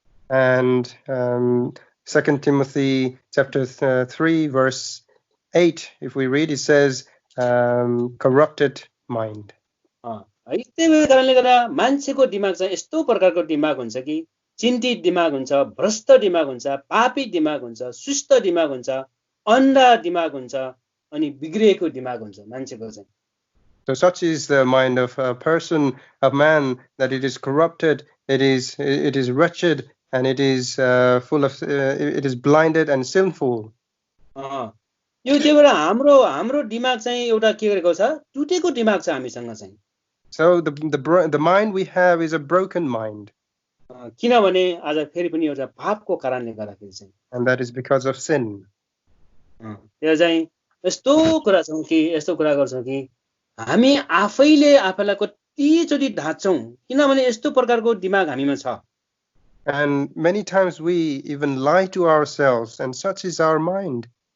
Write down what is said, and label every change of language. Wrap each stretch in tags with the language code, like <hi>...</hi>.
<en>And 2 Timothy chapter 3 verse 8 if we read it says corrupted mind.</en> <ne>है त्यही कारणले गर्दा मान्छेको दिमाग चाहिँ यस्तो प्रकारको दिमाग हुन्छ कि चिन्तित दिमाग हुन्छ भ्रष्ट दिमाग हुन्छ पापी दिमाग हुन्छ सुस्त दिमाग हुन्छ अन्धा दिमाग हुन्छ अनि बिग्रिएको दिमाग हुन्छ मान्छेको चाहिँ</ne> <en>So such is the mind of a person, of man, that it is corrupted, it is wretched, and it is full of it is blinded and sinful.</en> <ne>यो त्यही भएर हाम्रो दिमाग चाहिँ एउटा के गरेको छ, टुटेको दिमाग छ हामीसँग चाहिँ।</ne> <en>So the mind we have is a broken mind,</en> <ne>किनभने आज फेरि पनि एउटा पापको कारणले गर्दाखेरि चाहिँ</ne> <en>and that is because of sin.</en> <ne>त्यो चाहिँ यस्तो कुरा छौँ कि यस्तो कुरा गर्छौँ कि हामी आफैले आफैलाई कतिचोटि ढाँच्छौँ, किनभने यस्तो प्रकारको दिमाग हामीमा छ।</ne> <en>And many times we even lie to ourselves, and such is our mind.</en>